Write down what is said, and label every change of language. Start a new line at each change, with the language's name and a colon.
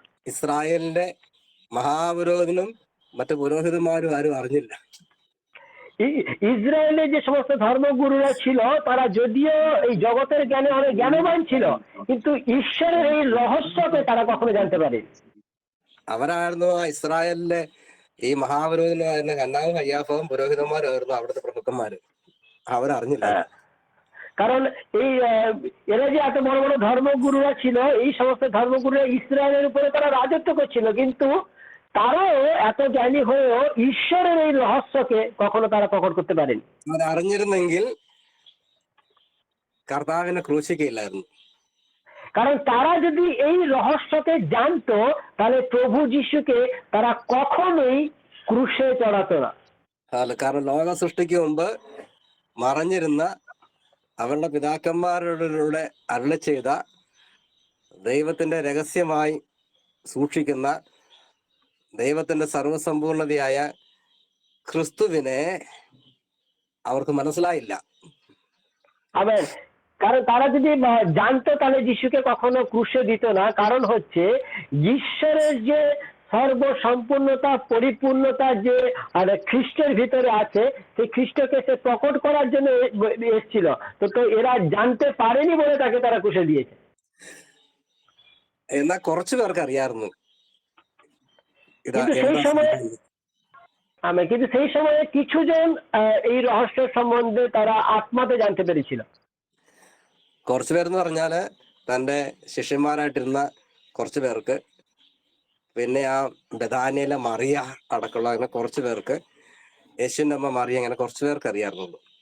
Malayalam: ഇസ്രായേലിന്റെ മഹാപുരോഹിതനും മറ്റു പുരോഹിതന്മാരും ആരും അറിഞ്ഞില്ല।
Bangla: ইসরায়েলের যে সমস্ত ধর্মগুরুরা ছিল তারা যদিও এই জগতের জ্ঞানে অনেক জ্ঞানবান ছিল, কিন্তু ঈশ্বরের এই রহস্যকে তারা কখনো জানতে পারেনি।
Malayalam: അവരായിരുന്നു ആ ഇസ്രായേലിലെ ഈ മഹാപുരോഹിതനായിരുന്ന ഹന്നാവും കയ്യാഫവും പുരോഹിതന്മാരായിരുന്നു അവിടുത്തെ പ്രഭുക്കന്മാര്, അവരറിഞ്ഞില്ല।
Bangla: কারণ এই এরা যে এত বড় বড় ধর্মগুরুরা ছিল, এই সমস্ত ধর্মগুরুরা ইসরায়েলের উপরে তারা রাজত্ব করছিল, কিন্তু তারাও এত জ্ঞানী হয়েও ঈশ্বরের এই রহস্যকে কখনো তারা প্রকট করতে পারেনি।
Malayalam: അവരറിഞ്ഞിരുന്നെങ്കിൽ കർത്താവിനെ ക്രൂശിക്കയില്ലായിരുന്നു।
Bangla: কারণ তারা যদি এই রহস্যকে জানতো তাহলে প্রভু যিশুকে তারা কখনোই ক্রুশে চড়াতো না।
Malayalam: കാരണം ലോക സൃഷ്ടിക്ക് മുമ്പ് മറഞ്ഞിരുന്ന അവരുടെ പിതാക്കന്മാരുടെ അരുളി ചെയ്ത ദൈവത്തിന്റെ രഹസ്യമായി സൂക്ഷിക്കുന്ന ദൈവത്തിന്റെ സർവസമ്പൂർണതയായ ക്രിസ്തുവിനെ അവർക്ക് മനസ്സിലായില്ല.
Bangla: আমেন। কারণ তারা যদি জানতো তাহলে যিশুকে কখনো ক্রুশে দিত না। কারণ হচ্ছে ঈশ্বরের যে সর্বসম্পূর্ণতা পরিপূর্ণতা যে খ্রিস্টের ভিতরে আছে, সেই খ্রিস্টকে সে প্রকট করার জন্য এসেছিল। তো এরা জানতে পারেনি বলে তাকে তারা ক্রুশে দিয়েছে।
Malayalam: എന്നാൽ കുറച്ചു പേർക്ക് അറിയാമായിരുന്നു ഇതാ
Bangla: কিন্তু সেই
Malayalam: എന്താ
Bangla: সময়
Malayalam: സംഭവിക്കുന്നത്.
Bangla: কিন্তু সেই সময়ে কিছুজন এই রহস্য সম্বন্ধে তারা আত্মাতে জানতে পেরেছিল।
Malayalam: കുറച്ചു പേരെന്ന് പറഞ്ഞാല് തന്റെ ശിഷ്യന്മാരായിട്ടിരുന്ന കുറച്ചു പേർക്ക്, പിന്നെ ആ ബെഥാനിയിലെ മറിയ അടക്കമുള്ള അങ്ങനെ കുറച്ചു പേർക്ക്, യേശുവിന്റെ അമ്മ മറിയ, അങ്ങനെ കുറച്ചു പേർക്ക് അറിയാമായിരുന്നു.